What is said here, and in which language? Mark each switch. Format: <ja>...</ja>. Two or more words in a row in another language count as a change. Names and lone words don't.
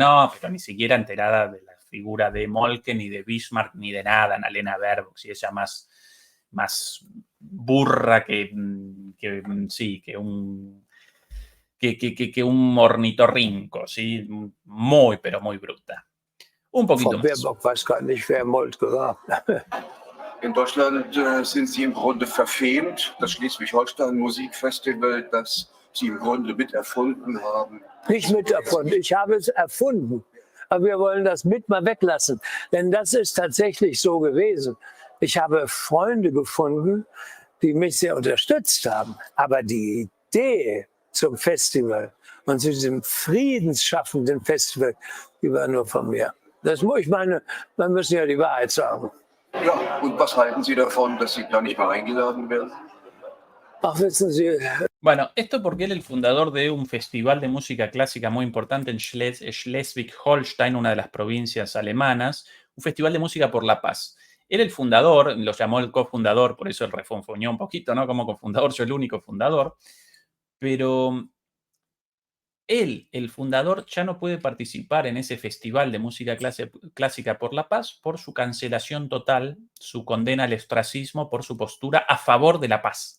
<es>No, pero ni siquiera enterada de la figura de Moltke, ni de Bismarck, ni de nada. Annalena Baerbock, si ella más burra que un ornitorrinco, ¿sí? Muy, pero muy bruta. Un poquito más.</es> <de>Baerbock weiß gar nicht, wer Moltke war. In Deutschland sind sie im Grunde verfemt. Das Schleswig-Holstein Musikfestival, das sie im Grunde mit erfunden haben. Nicht mit erfunden, ich habe es erfunden. Aber wir wollen das mit mal weglassen. Denn das ist tatsächlich so gewesen. Ich habe Freunde gefunden, die mich sehr unterstützt haben. Aber die Idee zum Festival und zu diesem friedensschaffenden Festival, die war nur von mir. Das muss ich meine, man muss ja die Wahrheit sagen. Ja, und was halten Sie davon, dass Sie da nicht mal eingeladen werden? Ach, wissen Sie.</de> <es>Bueno, esto porque él es el fundador de un festival de música clásica muy importante en Schleswig-Holstein, una de las provincias alemanas, un festival de música por la paz. Era el fundador, lo llamó el cofundador, por eso él refonfoñó un poquito, ¿no? Como cofundador, yo el único fundador, pero él, el fundador, ya no puede participar en ese festival de música clásica por la paz por su cancelación total, su condena al ostracismo por su postura a favor de la paz.</es>